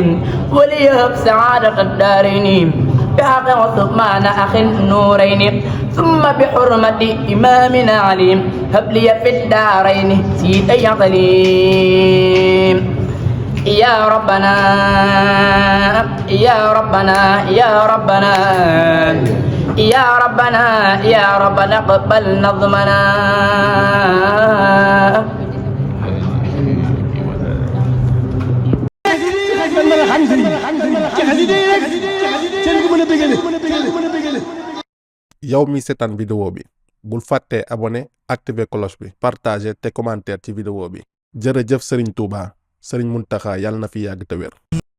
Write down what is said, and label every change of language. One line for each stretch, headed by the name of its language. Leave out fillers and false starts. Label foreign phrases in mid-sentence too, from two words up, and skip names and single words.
Arabic: وليهب سعادة الدارين بحق عثمان أخي النورين ثم بحرمة إمامنا عليم هب لي في الدارين سيدي عليم يا ربنا يا ربنا يا ربنا يا ربنا يا ربنا اقبل نظمنا
Wolof: yow mi seetaan vidéo bi bul fàtte abonné activer cloche bi partager te commentaire ci vidéo bi jërëjëf Serigne Touba Serigne Mountakha yàlla na fi yàgg te wér